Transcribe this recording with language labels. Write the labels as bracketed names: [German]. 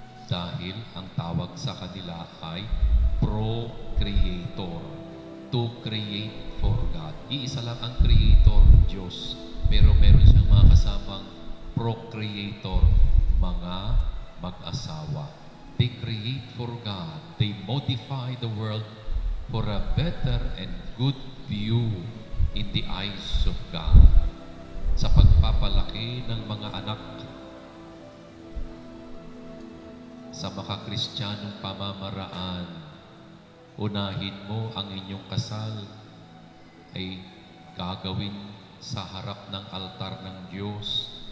[Filipino] Dahil ang tawag sa kanila ay procreator. [English] To create for God. [Filipino] Iisa lang ang [English] creator, Diyos. [Filipino] Pero meron siyang mga kasamang procreator, mga mag-asawa. [English] They create for God. They modify the world for a better and good view in the eyes of God. [Filipino] Sa pagpapalaki ng mga anak sa makakristyanong pamamaraan, unahin mo ang inyong kasal ay gagawin sa harap ng altar ng Diyos.